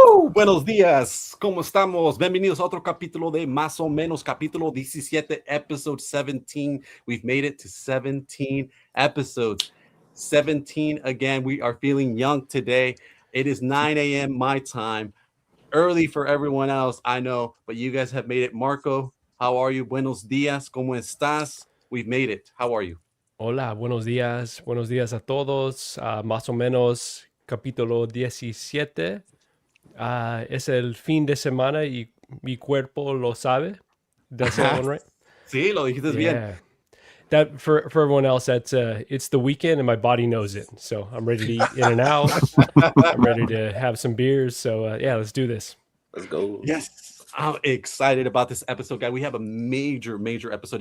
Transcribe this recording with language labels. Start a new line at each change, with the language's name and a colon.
Spanish: Buenos días, ¿cómo estamos? Bienvenidos a otro capítulo de Más o Menos, capítulo 17, episode 17.
English: We've made it to 17 episodes. 17 again. We are feeling young today. It is 9 a.m. my time. Early for everyone else, I know, but you guys have made it. Marco, how are you?
Spanish: Buenos días, ¿cómo estás?
English: We've made it. How are you?
Spanish: Hola, buenos días. Buenos días a todos. Más o menos, capítulo 17. Es el fin de semana y mi cuerpo lo sabe.
English: That's that one, right?
Spanish: Sí, lo dijiste bien.
English: That for everyone else, that's it's the weekend and my body knows it. So I'm ready to eat in and out. I'm ready to have some beers. So yeah, let's do this. Let's go. Yes, I'm excited about this episode, guys. We have a major episode.